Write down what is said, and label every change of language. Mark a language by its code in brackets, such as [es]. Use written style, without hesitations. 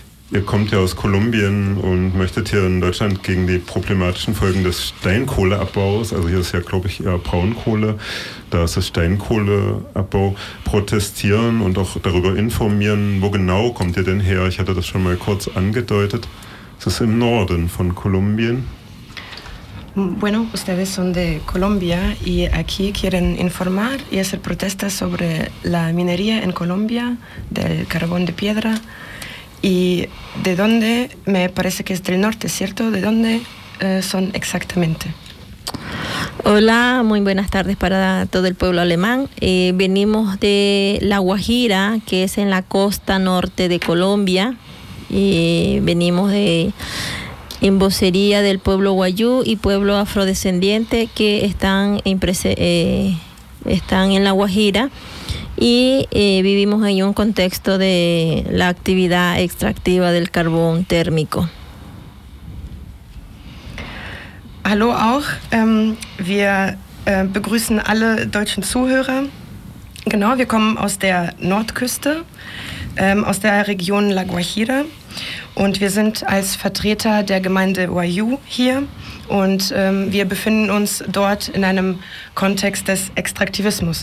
[de] Ihr kommt ja aus Kolumbien und möchtet hier in Deutschland gegen die problematischen Folgen des Steinkohleabbaus, also hier ist ja, glaube ich, eher Braunkohle, da ist das Steinkohleabbau, protestieren und auch darüber informieren. Wo genau kommt ihr denn her? Ich hatte das schon mal kurz angedeutet. Es ist im Norden von Kolumbien. [es] Bueno, ustedes son de Colombia y aquí quieren informar y hacer protestas sobre la minería en Colombia del carbón de piedra. ¿Y de dónde? Me parece que es del norte, ¿cierto? ¿De dónde son exactamente? Hola, muy buenas tardes para todo el pueblo alemán. Venimos de La Guajira, que es en la costa norte de Colombia. Venimos de... en vocería del pueblo Wayú y pueblo afrodescendiente que están en, están en La Guajira y vivimos en un contexto de la actividad extractiva del carbón térmico. [de] Hallo auch, wir begrüßen alle deutschen Zuhörer. Genau, wir kommen aus der Nordküste, aus der Region La Guajira. Und wir sind als Vertreter der Gemeinde Wayú hier und wir befinden uns dort in einem Kontext des Extraktivismus.